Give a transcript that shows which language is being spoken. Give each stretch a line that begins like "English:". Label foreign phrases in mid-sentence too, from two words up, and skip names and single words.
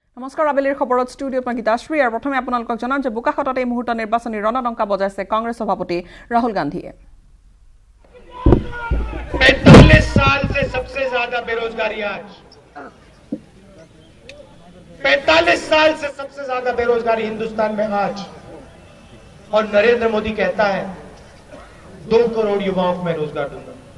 Assamese: নমস্কাৰ আবেলিৰ খবৰত ষ্টুডিঅ'ত মই গীতাশ্ৰী আৰু প্ৰথমে আপোনালোকক জনাম যে বোকাখাতত এই মুহূৰ্তত নিৰ্বাচনী ৰণডংকা বজাইছে কংগ্ৰেছ সভাপতি ৰাহুল গান্ধীয়ে
Hindi: 45 साल से सबसे ज्यादा बेरोजगारी आज 45 साल से सबसे ज्यादा बेरोजगारी हिंदुस्तान में आज और नरेंद्र मोदी कहता है 2 करोड़ युवाओं को मैं रोजगार दूंगा।